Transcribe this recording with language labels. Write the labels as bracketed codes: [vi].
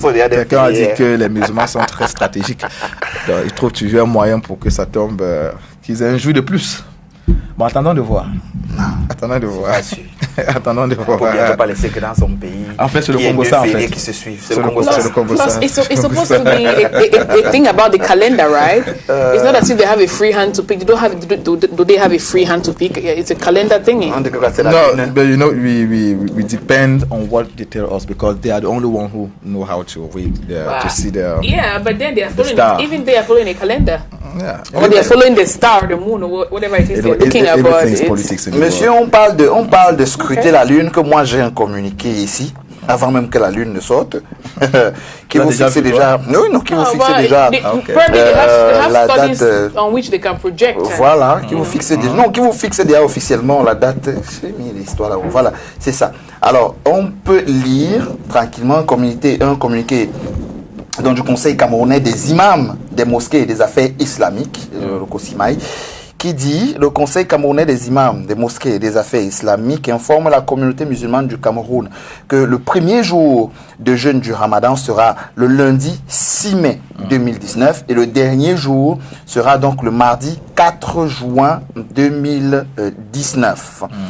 [fr] Quelqu'un a dit que les musulmans sont très stratégiques. Donc, ils trouvent toujours un moyen pour que ça tombe, qu'ils aient un jour de plus. Bon, attendons de voir. Attendons de voir. Attendons de voir. Il ne faut bientôt pas laisser que dans son pays. En fait, c'est le Congo-ça, en fait. Qui se suivent. C'est le Congo-ça. [en] It's supposed to be a thing about the calendar, right? It's not as if they have a free hand to pick. Do they have a free hand to pick? It's a calendar thingy. No, but you know, we depend on what they tell us because they are the only one who know how to read to see the yeah, but then they are following star. Even they are following a calendar. Yeah. Or they are following the star, the moon, or whatever it is they're looking about. [fr] Monsieur, on parle de scruter la lune, que moi j'ai un communiqué ici, avant même que la lune ne sorte, qui vous fixe déjà, qui vous fixe déjà la date [en] on which they can project. [fr] Voilà, qui vous fixe déjà, qui vous fixe déjà officiellement la date. J'ai mis l'histoire là-haut. Voilà, c'est ça. Alors, on peut lire tranquillement un communiqué donc du Conseil camerounais des imams des mosquées et des affaires islamiques, le COSIMAI, qui dit le Conseil camerounais des imams des mosquées et des affaires islamiques informe la communauté musulmane du Cameroun que le premier jour de jeûne du Ramadan sera le lundi 6 mai 2019 et le dernier jour sera donc le mardi 4 juin 2019.